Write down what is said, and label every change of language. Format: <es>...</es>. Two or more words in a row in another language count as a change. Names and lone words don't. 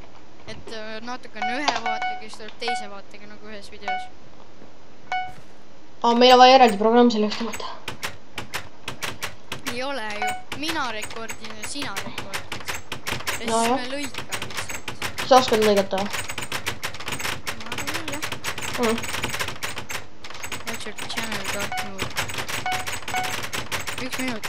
<et>Et natukene ühe vaatega, siis tuleb teise vaatega nagu ühes videos. Meil on vaja eraldi programm selleks tõmmata. Ei ole ju. Mina rekordin ja sina rekordid. Ja siis me lõikame lihtsalt. Sa oskad lõigata? Ma arvan, jah.</et> <en>Watch your channel dark mode.</en> <et>1 minut.</et>